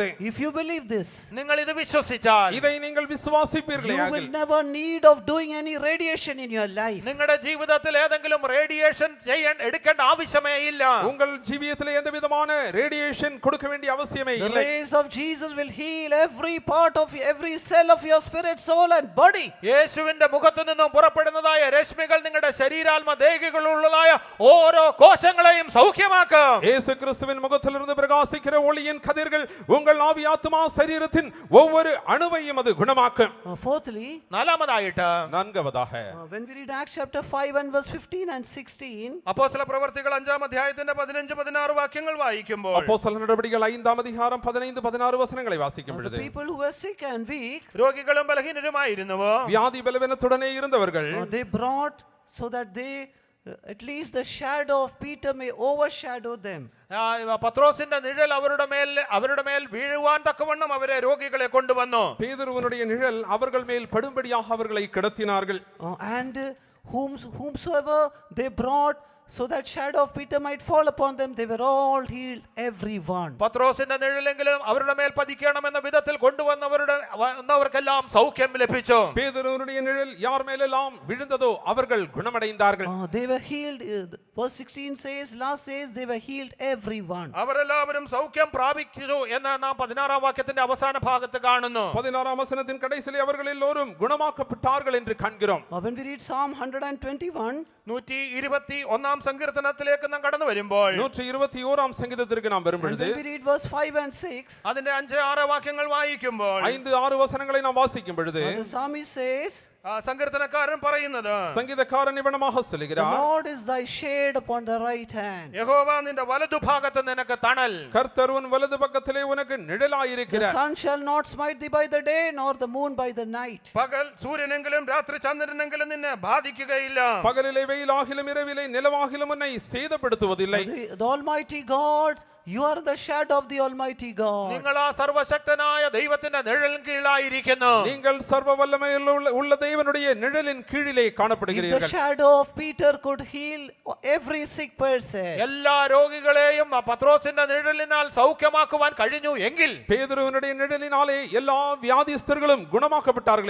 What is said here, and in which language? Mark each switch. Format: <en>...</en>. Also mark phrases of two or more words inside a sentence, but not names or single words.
<en>If you believe this,</en> <ml>നിങ്ങൾ ഇത് വിശ്വസിച്ചാൽ</ml> <ta>இதை நீங்கள் விசுவாசிப்பீர்களே</ta> <en>you will</en> <ta>ஆகில்</ta> <en>never need of doing any radiation in your life.</en> <ml>നിങ്ങളുടെ ജീവിതത്തിൽ ഏതെങ്കിലും റേഡിയേഷൻ എടുക്കേണ്ട ആവശ്യമേ ഇല്ല.</ml> <ta>உங்கள் ஜீவியத்திலே எந்த விதமான ரேடியேஷன் கொடுக்க வேண்டிய அவசியமே</ta> <en>The</en> <ta>இல்லை.</ta> <en>rays of Jesus will heal every part of every cell of your spirit, soul and body.</en> <ml>യേശുവിന്റെ മുഖത്തു നിന്നും പുറപ്പെടുന്നതായ രശ്മികൾ നിങ്ങളുടെ ശരീരാത്മ ദേഹികളുള്ളതായ ഓരോ കോശങ്ങളെയും സൗഖ്യമാക്കും.</ml> <ta>இயேசு கிறிஸ்துவின் முகத்திலிருந்து பிரகாசிக்கிற ஒளியின் கதிர்கள் உங்கள் ஆவி ஆத்துமா சரீரத்தின் ஒவ்வொரு அணுவையும் அது குணமாக்கும்.</ta> <en>Fourthly,</en> <ml>നാലാമതായിട്ട്</ml> <ta>நான்காவதாக</ta> <en>when we read Acts chapter 5 and verse 15 and 16,</en> <ml>അപ്പോസ്തല പ്രവർത്തികൾ 5-ാം അധ്യായത്തിന്റെ 15-16 വാക്യങ്ങൾ വായിക്കുമ്പോൾ</ml> <ta>அப்போஸ்தலர் நடவடிக்கைகள் 5-ஆம் அதிகாரம் 15-16 வசனங்களை வாசிக்கும்</ta> <en>the</en> <ta>பொழுது</ta> <en>people who were sick and weak,</en> <ml>രോഗികളും ബലഹീനരുമായിരുന്നുവോ</ml> <ta>வியாதி பலவீனத்துடனே இருந்தவர்கள்</ta> <en>they brought so that they at least the shadow of Peter may overshadow them.</en> <ml>പത്രോസിന്റെ നിഴൽ അവരുടെ മേൽ വീഴുവാൻ തക്കവണ്ണം അവരെ രോഗികളെ കൊണ്ടുവന്നു.</ml> <ta>பேதுருவினுடைய நிழல் அவர்கள் மேல் படும்படியாக அவர்களை கிடத்தினார்கள்.</ta> <en>And whomsoever they brought, so that shadow of Peter might fall upon them, they were all healed, everyone.</en> <ml>പത്രോസിന്റെ നിഴലെങ്കിലും അവരുടെ മേൽ പതിക്കണമെന്ന വിധത്തിൽ കൊണ്ടുവന്നവർക്കെല്ലാം സൗഖ്യം ലഭിച്ചു.</ml> <ta>பேதுருவினுடைய நிழல் யார் மேலெல்லாம் விழுந்ததோ அவர்கள் குணமடைந்தார்கள்.</ta> <en>They were healed. Verse 16 says, last says, they were healed, everyone.</en> <ml>അവരെല്ലാവരും സൗഖ്യം പ്രാപിച്ചു എന്ന് നാം 16-ാം വാക്യത്തിന്റെ അവസാന ഭാഗത്ത് കാണുന്നു.</ml> <ta>16-ஆம் வசனத்தின் கடைசியிலே அவர்கள் எல்லோரும் குணமாக்கப்பட்டார்கள் என்று காண்கிறோம்.</ta> <en>When we read Psalm 121,</en> <ml>121-ാം സങ്കീർത്തനത്തിലേക്ക് നാം കടന്നു വരുമ്പോൾ</ml> <ta>121-ஆம் சங்கீதத்திற்கு நாம் வரும்</ta> <en>and</en> <ta>பொழுது</ta> <en>when we read verse 5 and 6,</en> <ml>അതിന്റെ 5-6 വാക്യങ്ങൾ വായിക്കുമ്പോൾ</ml> <ta>5-6 வசனங்களை நாம் வாசிக்கும் பொழுது</ta> <en>the psalmist says,</en> <ml>സങ്കീർത്തനക്കാരൻ പറയുന്നത്,</ml> <ta>சங்கீதக்காரன் இவனமாக</ta> <en>the</en> <ta>சொல்கிறார்,</ta> <en>Lord is thy shade upon the right hand.</en> <ml>യഹോവ നിന്റെ വലതുഭാഗത്ത് നിനക്ക് തണൽ.</ml> <ta>கர்த்தர் உன் வலது பக்கத்திலே உனக்கு</ta> <en>The</en> <ta>நிழலாயிருக்கிறார்.</ta> <en>sun shall not smite thee by the day, nor the moon by the night.</en> <ml>പകൽ സൂര്യനെങ്കിലും രാത്രി ചന്ദ്രനെങ്കിലും നിന്നെ ബാധിക്കുകയില്ല.</ml> <ta>பகலிலே வெயிலாகிலும் இரவிலே நிலவாகிலும் உன்னை சேதப்படுத்துவதில்லை.</ta> <en>The Almighty God, you are the shadow of the Almighty God.</en> <ml>നിങ്ങൾ ആ സർവശക്തനായ ദൈവത്തിന്റെ നിഴലിൻ കീഴിലായിരിക്കുന്നു.</ml> <ta>நீங்கள் சர்வ வல்லமையுள்ள உள்ள தேவனுடைய நிழலின் கீழிலே</ta> <en>If the</en> <ta>காணப்படுகிறீர்கள்.</ta> <en>shadow of Peter could heal every sick person,</en> <ml>എല്ലാ രോഗികളെയും ആ പത്രോസിന്റെ നിഴലിനാൽ സൗഖ്യമാക്കുവാൻ കഴിഞ്ഞു എങ്കിൽ</ml> <ta>பேதுருவினுடைய நிழலினாலே எல்லா வியாதிஸ்தர்களும் குணமாக்கப்பட்டார்களே</ta>